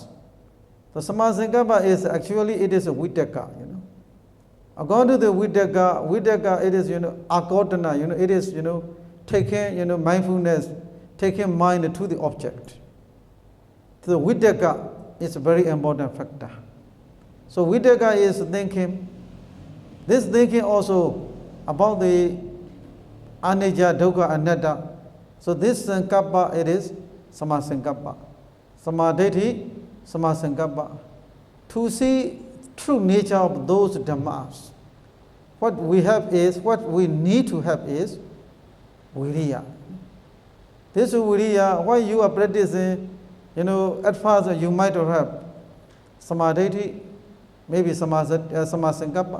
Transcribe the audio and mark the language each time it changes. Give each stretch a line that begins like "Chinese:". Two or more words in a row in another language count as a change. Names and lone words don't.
English: The samasankappa is actually, it is a vitakka, According to the vitakka, it is, akotana, it is, taking, mindfulness, taking mind to the object. The vitakka is a very important factor. So vitakka is thinking. This thinking also about the
Pali: anicca, dukkha, anatta.
English: So this sankappa, it is samasankappa.
Pali: Samadhi, samasankappa.
English: To see true nature of those dhammas, what we need to have is viriya. This viriya, while you are practicing, at first you might have samadhi, maybe samasankappa.